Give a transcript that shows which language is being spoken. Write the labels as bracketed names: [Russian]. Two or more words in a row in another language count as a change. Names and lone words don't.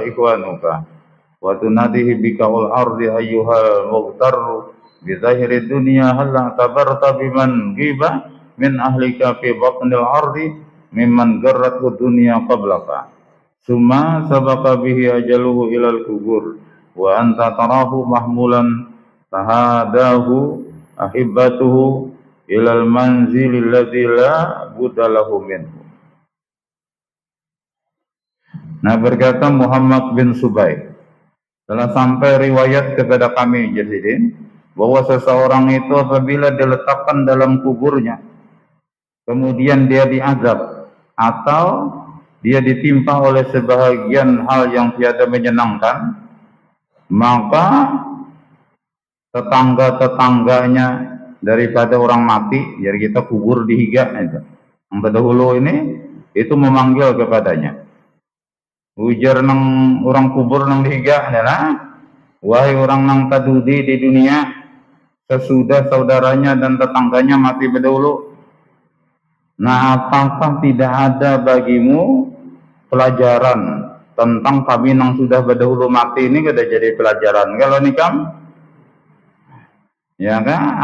[Arabic] إخوانك وتناديه بقول الأرض أيها المغتر بظاهر الدنيا هل اعتبرت بمن غيب من أهلك في بطن الأرض ممن غرته الدنيا قبلك ثم سبق به أجله إلى القبور وأنت تراه محمولا تتهاداه أحبته إلى المنزل الذي لا بد له منه. [Indonesian] Nah, berkata Muhammad bin Subaih, telah sampai riwayat kepada kami Jazidin bahwa seseorang itu apabila diletakkan dalam kuburnya kemudian dia diazab atau dia ditimpa oleh sebahagian hal yang tiada menyenangkan, maka tetangga-tetangganya daripada orang mati, jadi kita kubur di higa itu. Yang terdahulu ini itu memanggil kepadanya. [Banjar] Ujar nang orang kubur nang di higa adalah, wahai orang nang tadudi di dunia sesudah saudaranya dan tetangganya mati berdahulu. [Indonesian] Nah, apakah tidak ada bagimu pelajaran tentang kami yang sudah berdahulu mati ini? [Banjar] Kita jadi pelajaran. Kalau nikam ya kan?